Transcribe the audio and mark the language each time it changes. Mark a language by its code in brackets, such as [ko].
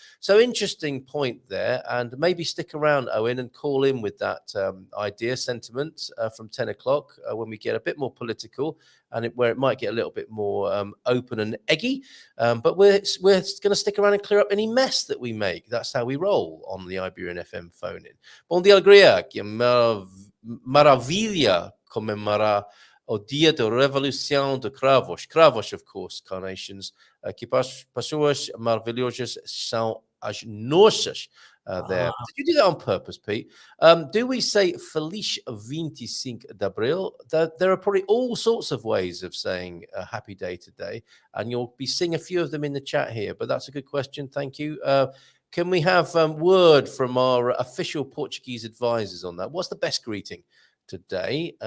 [en] So interesting point there. And maybe stick around, Owen, and call in with that idea, sentiment from 10 o'clock when we get a bit more political and where it might get a little bit more open and eggy. But we're going to stick around and clear up any mess that we make. That's how we roll on the Iberian FM phone-in. [pt] Bom dia, alegria, que maravilha comemorar o dia da Revolução de Cravos. Cravos, [en] of course, carnations. [pt] Que pessoas maravilhosas são as nossas. [en] There. Did you do that on purpose, Pete? Do we say [pt] Feliz 25 de Abril? [en] There are probably all sorts of ways of saying a happy day today, and you'll be seeing a few of them in the chat here, but that's a good question. Thank you. Can we have word from our official Portuguese advisors on that? What's the best greeting today?